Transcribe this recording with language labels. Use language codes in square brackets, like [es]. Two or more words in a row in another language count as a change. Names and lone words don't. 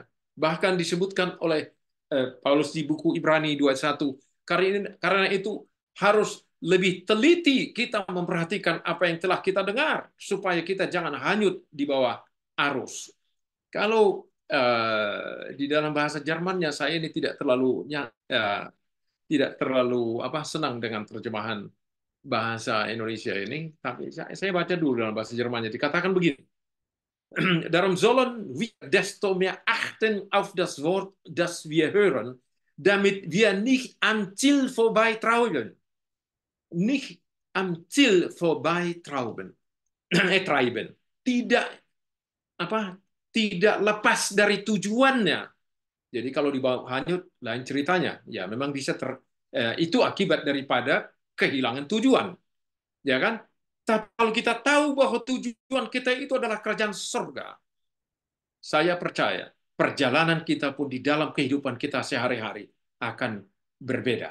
[id] Bahkan disebutkan oleh Paulus di buku Ibrani 21, karena itu harus lebih teliti kita memperhatikan apa yang telah kita dengar, supaya kita jangan hanyut di bawah arus. Kalau di dalam bahasa Jermannya saya ini tidak terlalu senang dengan terjemahan bahasa Indonesia ini, tapi saya baca dulu dalam bahasa Jermannya. Dikatakan begini: [de] Darum sollen wir desto mehr achten auf das Wort, das wir hören, damit wir nicht am Ziel vorbeitrauben. Nicht am Ziel vorbeitrauben. Treiben. [id] Tidak lepas dari tujuannya. Jadi kalau dibawa hanyut, lain ceritanya. Ya, memang bisa itu akibat daripada kehilangan tujuan. Ya kan? Tapi kalau kita tahu bahwa tujuan kita itu adalah kerajaan surga, saya percaya perjalanan kita pun di dalam kehidupan kita sehari-hari akan berbeda.